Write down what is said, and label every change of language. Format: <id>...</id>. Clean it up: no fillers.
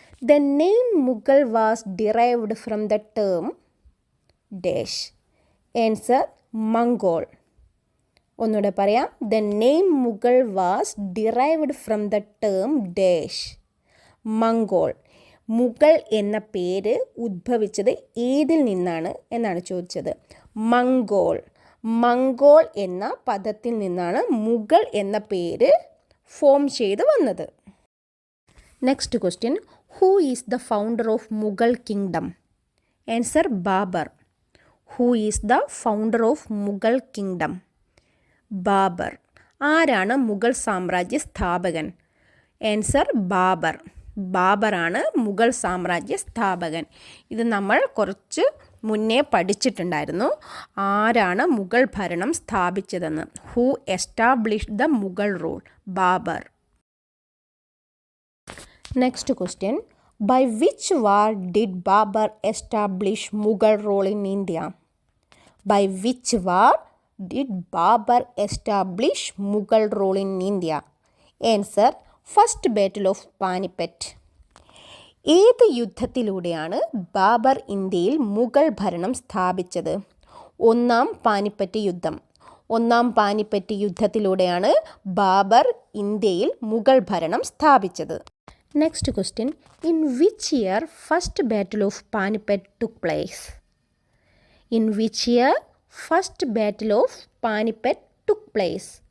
<en>The name Mughal was derived from the term dash. Answer Mongol.</en> <ml>ഒന്നുകൂടെ പറയാം.</ml> <en>The name Mughal was derived from the term dash.</en> <ml>Mongol. Mughal എന്ന പേര് ഉദ്ഭവിച്ചത് ഏതിൽ നിന്നാണ് എന്നാണ് ചോദിച്ചത്. മംഗോൾ. മംഗോൾ എന്ന പദത്തിൽ നിന്നാണ് മുഗൾ എന്ന പേര് ഫോം ചെയ്ത് വന്നത്.</ml> <en>Next question. Who is the founder of Mughal kingdom? Answer Babur. Who is the founder of Mughal kingdom?</en> <ml>Babur. ആരാണ് മുഗൾ സാമ്രാജ്യ സ്ഥാപകൻ? ആൻസർ ബാബർ. ബാബറാണ് മുഗൾ സാമ്രാജ്യ സ്ഥാപകൻ. ഇത് നമ്മൾ കുറച്ച് മുന്നേ പഠിച്ചിട്ടുണ്ടായിരുന്നു. ആരാണ് മുഗൾ ഭരണം സ്ഥാപിച്ചതെന്ന്.</ml> <en>Who established the Mughal rule?</en> <ml>Babur.</ml> <en>Next question. By which war did Babur establish Mughal rule in India? By which war did Babur establish Mughal rule in India? Answer First Battle of Panipat.</en> <ml>ഏത് യുദ്ധത്തിലൂടെയാണ് ബാബർ ഇന്ത്യയിൽ മുഗൾ ഭരണം സ്ഥാപിച്ചത്? ഒന്നാം പാനിപ്പറ്റ് യുദ്ധം. ഒന്നാം പാനിപ്പറ്റ് യുദ്ധത്തിലൂടെയാണ് ബാബർ ഇന്ത്യയിൽ മുഗൾ ഭരണം സ്ഥാപിച്ചത്.</ml> <en>Next question. In which year first battle of Panipat took place? In which year first battle of Panipat took place?</en>